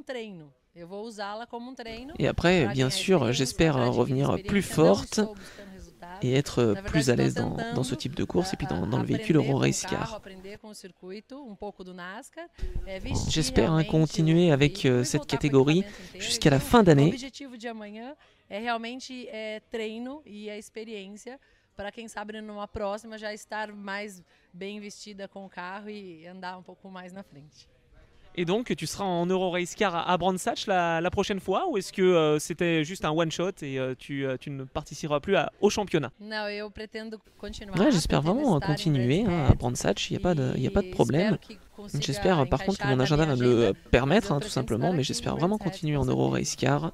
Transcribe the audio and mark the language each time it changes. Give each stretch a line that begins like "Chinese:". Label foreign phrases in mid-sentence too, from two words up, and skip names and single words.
French: Et après, bien sûr, j'espère revenir plus forte et être plus à l'aise dans ce type de course et puis dans le véhicule Euro-Race Car. J'espère continuer avec cette catégorie jusqu'à la fin d'année.
Portuguese: Para quem sabe numa próxima já estar mais bem vestida com o carro e andar pouco mais na frente.
French: Et donc, tu seras en Euro-Race Car à Brands Hatch la prochaine fois, ou est-ce que c'était juste un one-shot et tu ne participeras plus au championnat? Ouais, j'espère vraiment continuer à Brands Hatch, il n'y a pas de problème. J'espère par contre que mon agenda va me le permettre, tout simplement, mais j'espère vraiment continuer en Euro-Race Car.